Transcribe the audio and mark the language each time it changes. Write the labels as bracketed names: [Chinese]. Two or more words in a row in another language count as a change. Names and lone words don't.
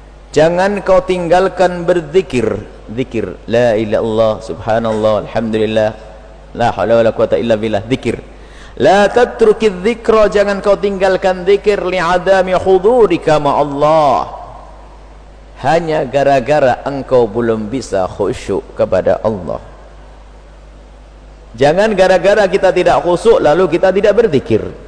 [Indonesian] Jangan kau tinggalkan berzikir, zikir [Arabic] لا إله إلا الله، سبحان الله، الحمد لله، لا حول ولا قوة إلا بالله, [Indonesian] zikir. [Arabic] لا تترك الذكر, [Indonesian] jangan kau tinggalkan zikir [Arabic] لعدم حضورك مع الله, [Indonesian] hanya gara-gara engkau belum bisa khusyuk kepada Allah. Jangan gara-gara kita tidak khusyuk lalu kita tidak berzikir.